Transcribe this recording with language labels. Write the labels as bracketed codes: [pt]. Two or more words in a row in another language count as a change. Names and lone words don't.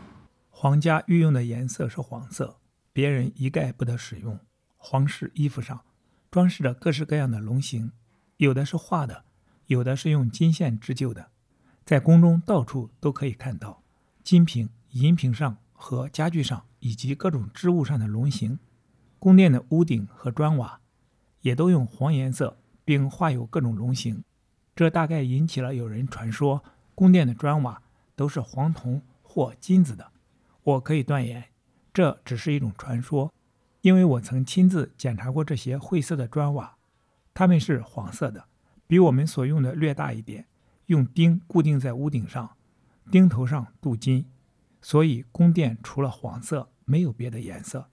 [zh] 皇家御用的顏色是黃色，別人一概不得使用。皇室衣服上裝飾着各式各樣的龍形，有的是畫的，有的是用金線織就的，在宮中到處都可以看到。金瓶、銀瓶上和家具上以及各種织物上的龍形，宮殿的屋頂和磚瓦也都用黄顏色，並畫有各種龍形。這大概引起了有人傳說宮殿的磚瓦都是黃銅或金子的。我可以斷言，這只是一種傳說，因為我曾親自檢查過這些晦澀的磚瓦，它們是黃色的，比我們所用的略大一點，用釘固定在屋頂上，釘頭上鍍金，所以宮殿除了黃色沒有別的顏色。